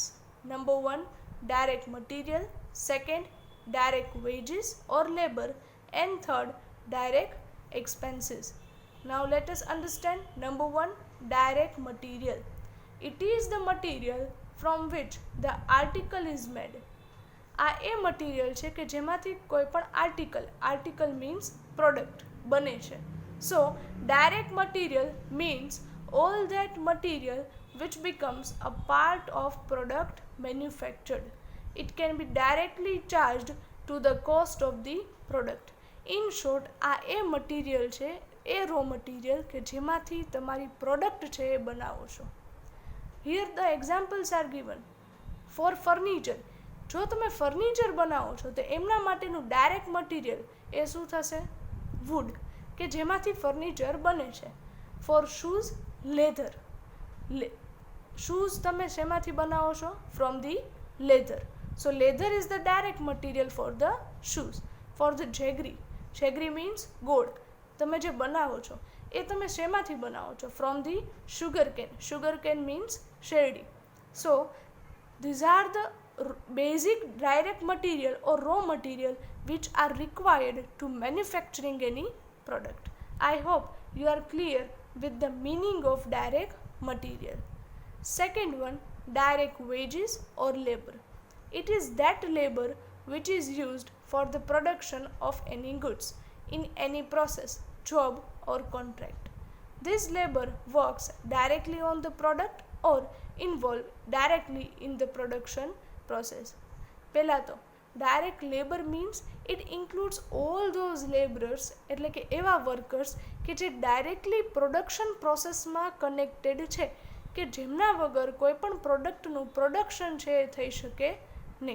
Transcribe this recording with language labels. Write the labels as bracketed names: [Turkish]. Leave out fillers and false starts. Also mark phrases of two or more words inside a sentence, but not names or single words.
[English] Number 1, direct material, second, direct wages or labor, and third, direct expenses. Now let us understand number 1, direct material. It is the material from which the article is made. [Gujarati] આ એ મટીરિયલ છે કે જેમાંથી કોઈ પણ [English] article means product [Gujarati] બને છે. [English] so direct material means all that material which becomes a part of product manufactured. It can be directly charged to the cost of the product. In short, [Gujarati] આ એ મટીરિયલ છે, એ [English] raw material [Gujarati] કે જેમાંથી તમારી પ્રોડક્ટ છે એ બનાવો છો. [English] Here the examples are given. For furniture, [Gujarati] જો તમે ફર્નિચર બનાવો છો તો એમના માટેનું [English] direct material [Gujarati] એ શું થશે? વુડ, કે જેમાંથી ફર્નિચર બને છે. [English] for shoes, leather. [Gujarati] શૂઝ તમે શેમાંથી બનાવો છો? [English] from the leather. so leather is the direct material for the shoes. for the jaggery means [Gujarati] ગોળ. તમે જે બનાવો છો એ તમે શેમાંથી બનાવો છો? [English] from the sugar cane. sugar cane means શેરડી. સો these are the basic direct material or raw material which are required to manufacturing any product. I hope you are clear with the meaning of direct material. Second one, direct wages or labor. It is that labor which is used for the production of any goods in any process, job or contract. This labor works directly on the product or involved directly in the production process. [Gujarati] પહેલા તો [English] direct labour means it includes all those labourers [Gujarati] એટલે કે એવા વર્કર્સ કે જે [English] directly production [Gujarati] પ્રોસેસમાં કનેક્ટેડ છે કે જેમના વગર કોઈ પણ પ્રોડક્ટનું પ્રોડક્શન છે એ થઈ શકે નહીં.